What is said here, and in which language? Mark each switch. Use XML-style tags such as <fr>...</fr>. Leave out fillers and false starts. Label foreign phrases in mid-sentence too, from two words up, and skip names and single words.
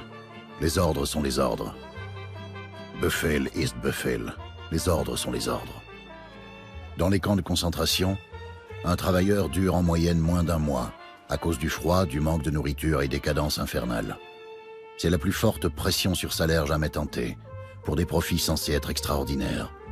<fr>Les ordres sont les ordres.</fr> <de>Befehl ist Befehl.</de> <fr>Les ordres sont les ordres. Dans les camps de concentration, un travailleur dure en moyenne moins d'un mois, à cause du froid, du manque de nourriture et des cadences infernales. C'est la plus forte pression sur salaire jamais tentée, pour des profits censés être extraordinaires.</fr>